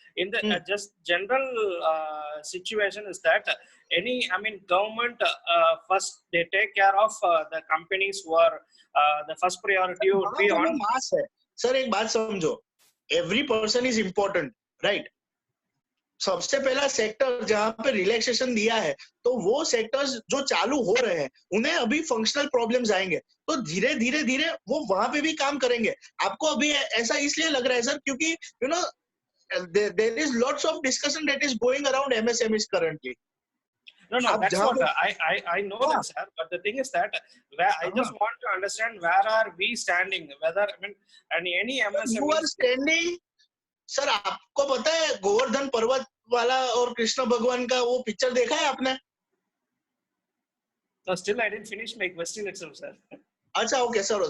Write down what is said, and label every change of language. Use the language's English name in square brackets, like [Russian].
[English] In the just general situation is that government first they take care of the companies who are the first priority would be on [Hindi] mass है. [English] Sir [Hindi] एक बात समझो, [English] every person is important, right? [Hindi] सबसे पहला sector जहाँ पे relaxation दिया है तो वो सेक्टर्स जो चालू हो रहे हैं उन्हें अभी फंक्शनल प्रॉब्लम्स आएंगे तो धीरे धीरे वो वहां पे भी काम करेंगे. आपको अभी ऐसा इसलिए लग रहा है सर क्योंकि [English] there is lots of discussion that is going around MSMEs currently. No, that's what I know that, sir. But the thing is that I just want to understand where are we standing, whether any MSME. You are standing. [Hindi] Sir आपको पता है गोवर्धन पर्वत वाला और कृष्ण भगवान का वो picture देखा है आपने? [English] No, still I didn't finish my question itself, sir. अच्छा, okay, sir.